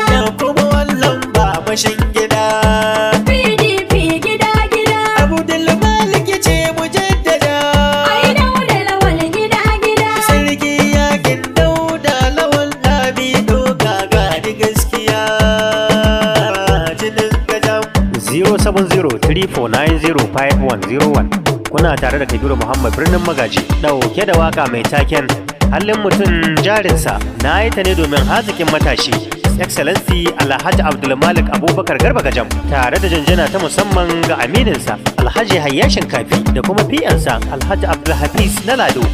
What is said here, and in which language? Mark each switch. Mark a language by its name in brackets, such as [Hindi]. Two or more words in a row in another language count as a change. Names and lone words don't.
[Hausa] Da kuma wallan ba mashin gida. P D P gida gida. Abdul Malik ce mu jaddada. Ai Dauda Lawal gida gida. Sarki yakin Dauda Lawal Lami doka ga di gaskiya. Jinin Gajam. Zero seven zero three four nine zero five one zero one. Kuna tare da Kabiru Muhammad Birnin Magaji, ɗauke da waka mai taken Halin Mutum Jarinsa. Na yi ta ne domin hazikin matashi, Excellency Alhaji Abdul Malik Abubakar Garba Gajam, tare da janjana ta musamman ga amininsa, Alhaji Hayya Shinkafi, da kuma P N sa, Alhaji Abdul Hafiz na Lado.